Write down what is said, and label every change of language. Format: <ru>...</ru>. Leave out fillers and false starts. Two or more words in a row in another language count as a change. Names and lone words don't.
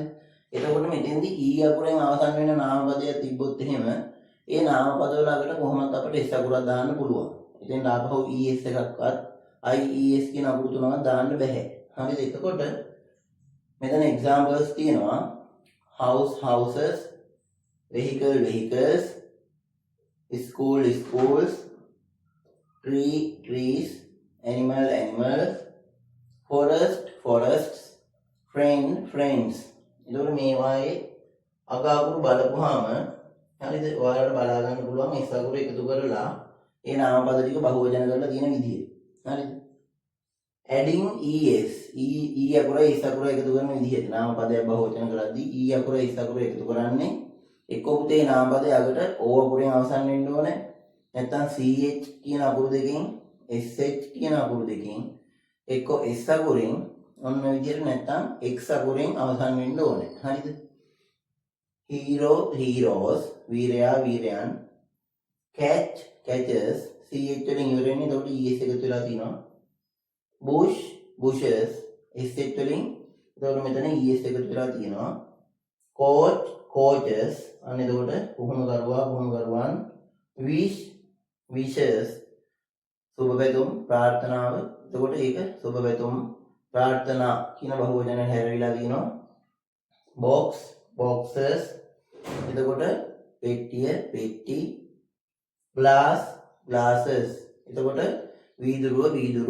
<si>එතකොට මෙතෙන්දී e අකුරෙන් අවසන් වෙන නාම පදයක් තිබ්බොත් එහෙම ඒ නාම පද වලට කොහොමද අපිට s අකුරක් දාන්න පුළුවන්. ඉතින් ආපහු es එකක්වත් ies කියන අකුරු තුනක් දාන්න බෑ. හරිද? එතකොට මෙතන examples තියෙනවා</si> <en>house houses, vehicle vehicles, school schools, tree trees, animal animals, forest forests, friend friends.</en> <si>එතකොට මේවායේ අග අකුරු බලපුවාම හරිද? ඔයාලට බලා ගන්න පුළුවන් s අකුරු එකතු කරලා ඒ නාම පද ටික බහුවචන කරලා තියෙන විදිය. හරිද?</si> <en>adding es</en> <si>e අකුර s අකුර එකතු කරන විදිහට නාම පදයක් බහුවචන කරද්දී e අකුර s අකුර එකතු කරන්නේ එක්ක පුතේ නාම පදයේ අගට o අකුරෙන් අවසන් වෙන්න ඕනේ. නැත්නම් ch කියන අකුරු දෙකෙන් sh කියන අකුරු දෙකෙන් එක්ක s අකුරෙන් ඔන්න විදිහට නැත්නම් x අකුරෙන් අවසන් වෙන්න ඕනේ. හරිද?</si> <en>hero heroes,</en> <si>වීරයා වීරයන්,</si> <en>catch catches,</en> <si>ch වලින් ඉවර වෙන්නේ. එතකොට es එකතු වෙලා තියෙනවා.</si> <en>bush bushes,</en> <si>sh වලින් එතකොට මෙතන es එකතු වෙලා තියෙනවා.</si> <en>coach coaches,</en> <si>අන්න එතකොට පුහුණුකරුවන්,</si> <en>wish wishes,</en> <si>සුබ පැතුම් ප්‍රාර්ථනාව. එතකොට ඒක සුබ පැතුම් ප්‍රාර්ථනා කියන බහුවචන හැරවිලා තියෙනවා.</si> <en>box boxes,</en> <si>එතකොට පෙට්ටිය පෙට්ටි,</si> <en>glass glasses,</en> <si>එතකොට වීදුරු.</si>